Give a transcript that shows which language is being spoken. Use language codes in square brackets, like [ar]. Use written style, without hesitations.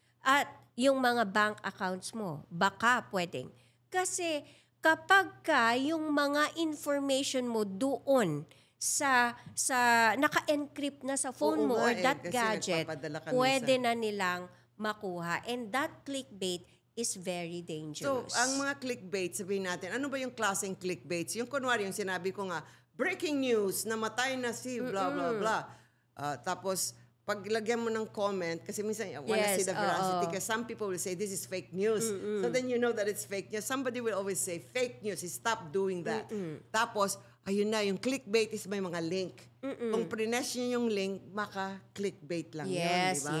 [tl] At yung mga bank accounts mo, baka pwedeng. Kasi kapag yung mga information mo doon sa naka-encrypt na sa phone mo [en] or that gadget, [tl] pwede na nilang makuha. [en] And that clickbait is very dangerous. [tl] So, ang mga clickbait, sabihin natin, ano ba yung klaseng clickbaits? Yung kunwari, yung sinabi ko nga, breaking news, namatay na si blah, blah, blah. Tapos, paglagyan mo ng comment, kasi minsan, [en] wanna see the veracity, because some people will say, this is fake news. So then you know that it's fake news. Somebody will always say, fake news, stop doing that. [tl] Tapos, ayun na, yung clickbait is may mga link. Kung prines nyo yung link, maka-clickbait lang yun, di ba?